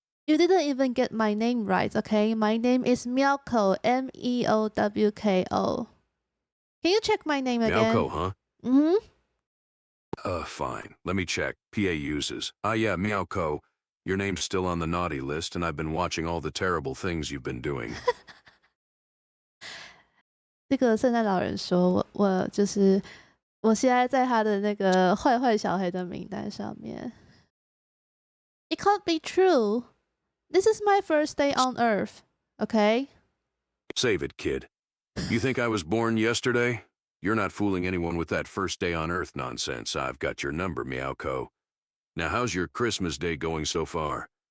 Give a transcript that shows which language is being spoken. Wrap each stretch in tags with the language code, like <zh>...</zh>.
<en>You didn't even get my name right, okay? My name is Meowko, Meowko. Can you check my name again? Meowko, huh? Mm-hmm. Fine. Let me check. PA uses. Yeah, Meowko. Your name's still on the naughty list, and I've been watching all the terrible things you've been doing.</en> <zh>这个圣诞老人说我就是我现在在他的那个坏坏小孩的名单上面。</zh> <en>It can't be true. This is my first day on Earth, okay? Save it, kid. You think I was born yesterday? You're not fooling anyone with that first day on Earth nonsense. I've got your number, Meowko. Now, how's your Christmas day going so far?</en>